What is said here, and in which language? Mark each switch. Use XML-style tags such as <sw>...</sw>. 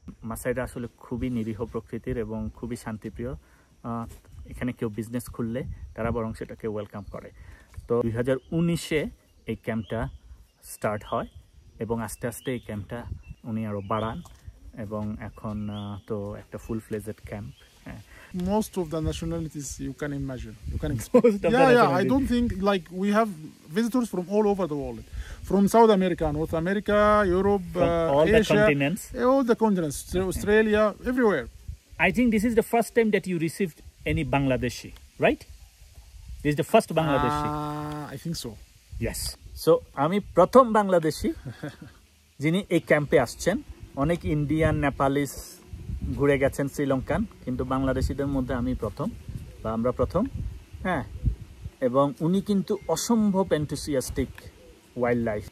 <bn>মাসাইরা আসলে খুবই নিরীহ প্রকৃতির এবং খুবই শান্তিপ্রিয়। এখানে কেউ বিজনেস খুললে তারা বরং সেটাকে ওয়েলকাম করে। তো 2019-এ এই ক্যাম্পটা স্টার্ট হয় এবং আস্তে আস্তে এই ক্যাম্পটা উনি আরও বাড়ান এবং এখন তো একটা ফুল ফ্লেজড ক্যাম্প। হ্যাঁ,</bn> <en>most of the nationalities you can imagine, you can expect. Yeah, I don't think, like, we have visitors from all over the world, from South America, North America, Europe, all Asia, the continents, all the continents, Australia, everywhere. I think this is the first time that you received any Bangladeshi, right? This is the first Bangladeshi. I think so. Yes.</en> <bn>So আমি প্রথম বাংলাদেশি যিনি এই ক্যাম্পে আসছেন। অনেক Indian, Nepalese ঘুরে গেছেন, শ্রীলঙ্কান, কিন্তু বাংলাদেশিদের মধ্যে আমি প্রথম, বা আমরা প্রথম। হ্যাঁ, এবং উনি কিন্তু অসম্ভব এনথুসিয়াস্টিক ওয়াইল্ড লাইফ।</bn>